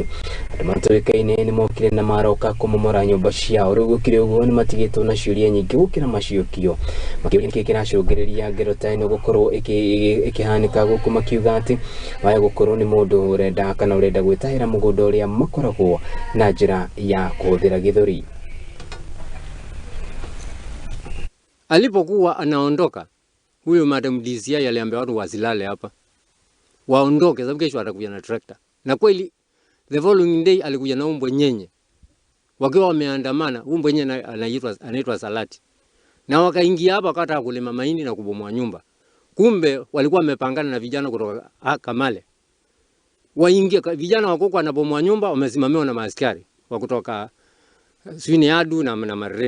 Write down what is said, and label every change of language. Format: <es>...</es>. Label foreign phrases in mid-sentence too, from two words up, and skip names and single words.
<ki>Andũ matoĩkaine nĩ mokire na maroka kũmomora nyũmba ciao. Rĩu gũkĩrĩ ũguo nĩ matigĩtwo na ciũria nyingĩ gũkĩra maciũkio, makĩũria nĩkĩ kĩracũngĩrĩria ngero ta ĩno gũkorwo ĩkĩhanĩka gũkũ, makiuga atĩ waya gũkorwo nĩ mũndũ ũrenda kana ũrenda gwĩtahĩra mũgũnda ũrĩa makoragwo na njĩra ya kũhũthĩra gĩthũri.</ki> <sw>Alipokuwa anaondoka huyo Madam DCI aliambia watu wasilale hapa, waondoke sababu kesho atakuja na tractor. Na kweli</sw> <en>the following day</en> <sw>alikuja na umbwe nyenye, wakiwa wameandamana. Umbwe nyenye anaitwa Salati, na wakaingia hapa wakataka kulima mahindi na kubomoa nyumba. Kumbe walikuwa wamepangana na vijana kutoka Kamale, waingia vijana wako kwa nabomoa nyumba, wamesimamiwa na maaskari wa kutoka Swini Adu na Marreni.</sw>